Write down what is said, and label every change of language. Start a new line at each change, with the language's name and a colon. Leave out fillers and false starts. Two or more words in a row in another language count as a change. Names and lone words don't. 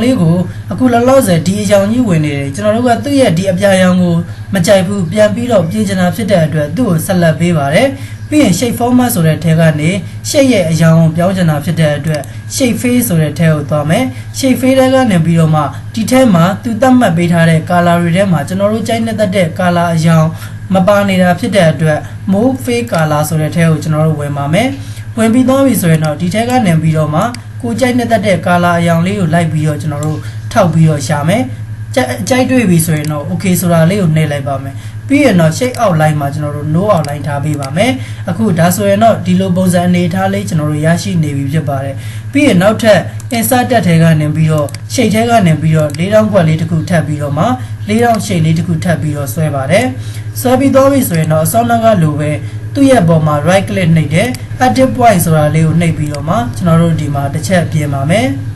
Burmese: လေးကိုအခုလောလောဆယ်ဒီအရောင်ကြီးဝင်နေတယ်ကျွန်တော်တို့ကသူ့ရဲ့ဒီအပြာရောင်ကိုမကြိုက်ဘူးပြန်ပြီးတော့ပြင်ချင်တာဖြစ်တဲ့အတွက်သူ့ကိုဆက်လက်ပေးပါတယ်ပြီးရင်
English: shape format
Burmese: ဆိုတဲ့ထဲကနေ shape ရဲ့အရောင်ကိုပြောင်းချင်တာဖြစ်တဲ့အတွက်
English: shape face
Burmese: ဆိုတဲ့ထဲကိုသွားမယ်
English: shape face
Burmese: ထဲကနေပြီးတော့မှဒီထဲမှာသူသတ်မှတ်ပေးထားတဲ့ color တွေထဲမှာကျွန်တော်တို့ကြိုက်နေတဲ့ color အရောင်မပါနေတာဖြစ်တဲ့အတွက်
English: move face color
Burmese: ဆိုတဲ့ထဲကိုကျွန်တော်တို့ဝင်ပါမယ်ဝင်ပြီးသွားပြီ ဆိုရင်တော့ဒီထဲကနေပြီးတော့မှကိုကြိုက်နေတဲ့ကာလာအရောင်လေးကိုလိုက်ပြီးတော့ကျွန်တော်တို့ထောက်ပြီးတော့ရှာမယ်ကြိုက်တွေ့ပြီဆိုရင်တော့ okay ဆိုတာ လေးကိုနှိပ်လိုက်ပါမယ်ပြီးရင်တော့
English: shape outline
Burmese: မှာကျွန်တော်တို့
English: no outline
Burmese: ထားပေးပါမယ်အခုဒါဆိုရင်တော့ဒီလိုပုံစံအနေထားလေးကျွန်တော်တို့ရရှိနေပြီဖြစ်ပါတယ်ပြီးရင်နောက်ထပ် insert တက်ထဲကနေပြီးတော့ shape ထဲကနေပြီးတော့4000ကွက်လေးတစ်ခုထပ်ပြီးတော့မှ4000 shape လေးတစ်ခုထပ်ပြီးတော့ဆွဲပါတယ်ဆွဲပြီးသွားပြီဆိုရင်တော့အစောနောက်ကလိုပဲသူ့ရဲ့ပေါ်မှာ
English: right click
Burmese: နှိပ်တယ်
English: active point
Burmese: ဆိုတာလေးကိုနှိပ်ပြီးတော့မှကျွန်တော်တို့ဒီမှာတစ်ချက်ပြင်ပါမယ်